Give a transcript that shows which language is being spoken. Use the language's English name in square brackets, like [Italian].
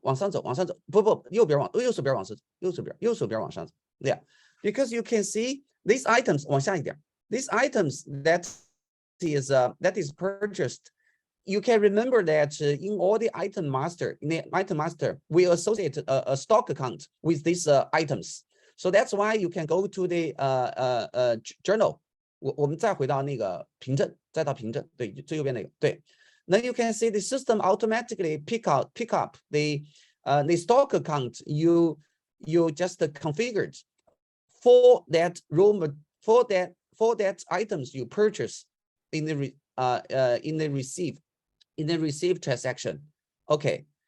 [Chinese] 往上走，不，右手边往上，右手边往上走。 [English] Yeah, because you can see these items [Chinese] 往下一点。 [English] These items that is purchased you can remember that in all the item master, we associate a stock account with these items. So that's why you can go to the journal. [Chinese] 我们再回到那个凭证，再到凭证，对，最右边那个，对。 [English] Then you can see the system automatically pick up the stock account you just configured for that for that items you purchase in the receive transaction. Okay.